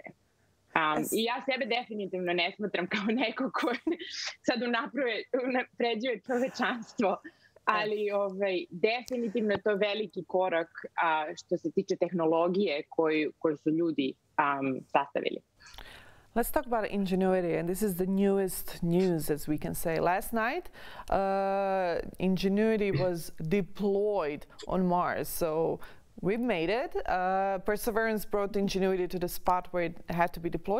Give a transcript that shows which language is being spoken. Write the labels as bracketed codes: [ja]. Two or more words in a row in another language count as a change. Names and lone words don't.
[sr] I ja sebe definitivno ne smatram kao neko ko sad unapređuje čovečanstvo, ali definitivno je to veliki korak što se tiče tehnologije koju su ljudi sastavili. [en] Let's talk about ingenuity, and this is the newest news, as we can say. Last night, ingenuity was deployed on Mars, so we've made it. Perseverance brought ingenuity to the spot where it had to be deployed.